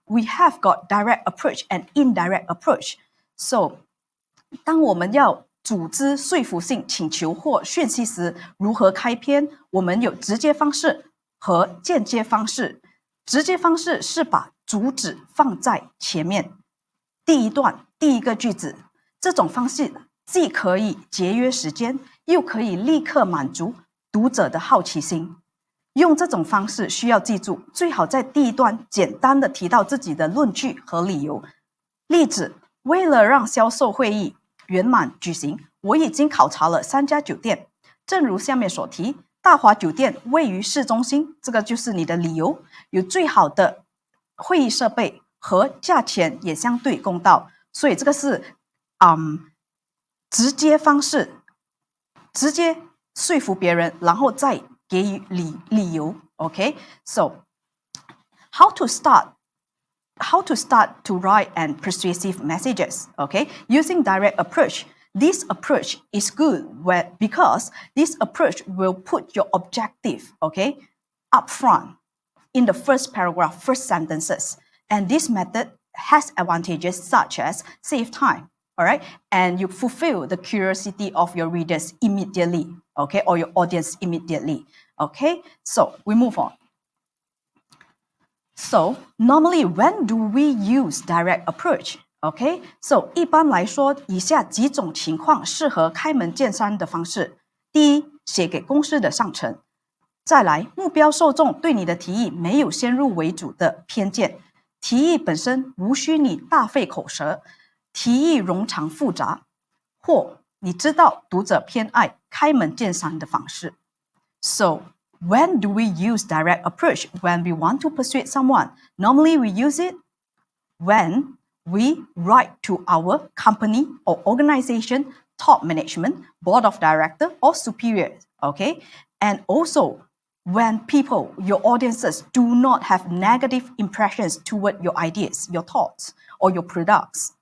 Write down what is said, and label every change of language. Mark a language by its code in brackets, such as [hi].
[en] We have got direct approach and indirect approach. [zh] So, 当我们要组织说服性请求或讯息时，如何开篇？我们有直接方式和间接方式。直接方式是把主旨放在前面，第一段第一个句子，这种方式既可以节约时间，又可以立刻满足读者的好奇心。用这种方式需要记住，最好在第一段简单的提到自己的论据和理由。例子，为了让销售会议圆满举行，我已经考察了3家酒店。正如下面所提，大华酒店位于市中心，这个就是你的理由，有最好的会议设备和价钱也相对公道。所以这个是直接方式，直接说服别人，然后再给予理由。 [en] Okay, so how to start to write and persuasive messages? Okay, using direct approach. This approach is good because this approach will put your objective, okay, up front in the first paragraph, first sentences. And this method has advantages such as save time. All right, and you fulfill the curiosity of your readers immediately, okay, or your audience immediately, okay? So we move on. So normally, when do we use direct approach? [zh] Okay, so 一般来说，以下几种情况适合开门见山的方式。第一，写给公司的上层。再来，目标受众对你的提议没有先入为主的偏见，提议本身无需你大费口舌。提议冗长复杂，或你知道读者偏爱开门见山的方式。 [en] So, when do we use direct approach when we want to persuade someone? Normally, we use it when we write to our company or organization, top management, board of directors, or superiors. Okay, and also when people, your audiences, do not have negative impressions toward your ideas, your thoughts, or your products.